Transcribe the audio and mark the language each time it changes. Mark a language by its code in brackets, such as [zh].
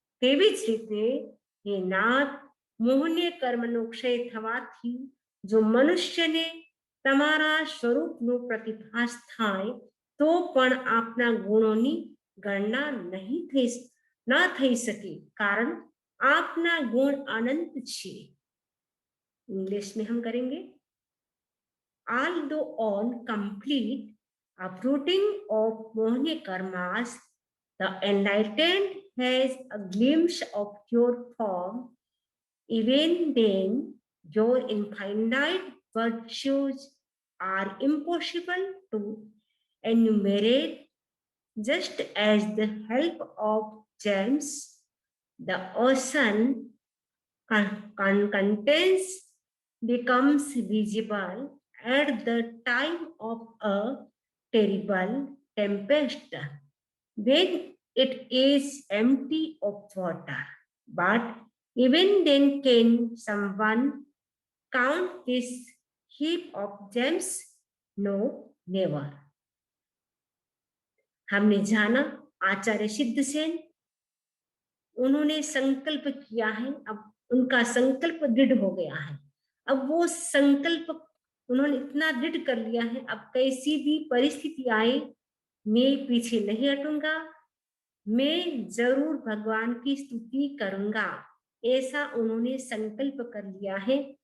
[gu] તેવી જ રીતે હે નાથ, મોહનીય કર્મનો ક્ષય થવાથી જો મનુષ્યને તમારા સ્વરૂપનો પ્રતિભાસ થાય તો પણ આપના ગુણોની ગણના ન થઈ શકે, કારણ आपना गुण अनंत छे। [hi] इंग्लिश में हम करेंगे। [en] Although on complete uprooting of mohniya karmas, the enlightened has a glimpse of your form. Even then, your infinite virtues are impossible to enumerate, just as the help of James, the ocean contents becomes visible at the time of a terrible tempest, when it is empty of water. But even then can someone count this heap of gems? No, never. [hi] हमने जाना आचार्य सिद्धसेन, उन्होंने संकल्प किया है, अब उनका संकल्प दृढ़ हो गया है। अब वो संकल्प उन्होंने इतना दृढ़ कर लिया है, अब कैसी भी परिस्थिति आए मैं पीछे नहीं हटूंगा, मैं जरूर भगवान की स्तुति करूंगा, ऐसा उन्होंने संकल्प कर लिया है।